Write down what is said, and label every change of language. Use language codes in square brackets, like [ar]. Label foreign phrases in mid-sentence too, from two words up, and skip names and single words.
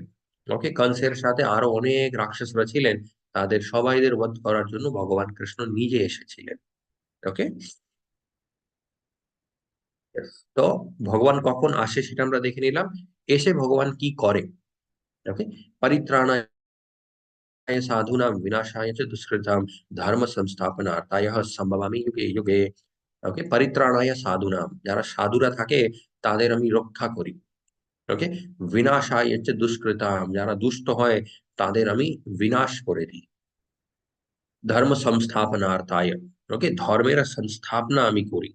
[bn] ওকে, কংসের সাথে আরো অনেক রাক্ষসরা ছিলেন, তাদের সবাইদের বধ করার জন্য ভগবান কৃষ্ণ নিজে এসেছিলেন। ওকে, তো ভগবান কখন আসে সেটা আমরা দেখে নিলাম। এসে ভগবান কি করে? ওকে, [sa] পরিত্রাণায় সাধুনাম বিনাশায় চ দুষ্কৃতাম ধর্ম সংস্থাপনার্থায় সম্ভবামি যুগে যুগে। [bn] ওকে, [sa] পরিত্রাণায় সাধুনাম, [bn] যারা সাধুরা থাকে তাদের আমি রক্ষা করি। ওকে, [sa] বিনাশায় চ দুষ্কৃতাম, [bn] যারা দুষ্ট হয় তাদের আমি বিনাশ করে দিই। [sa] ধর্ম সংস্থাপনার্থায়, [bn] ওকে, ধর্মের সংস্থাপনা আমি করি।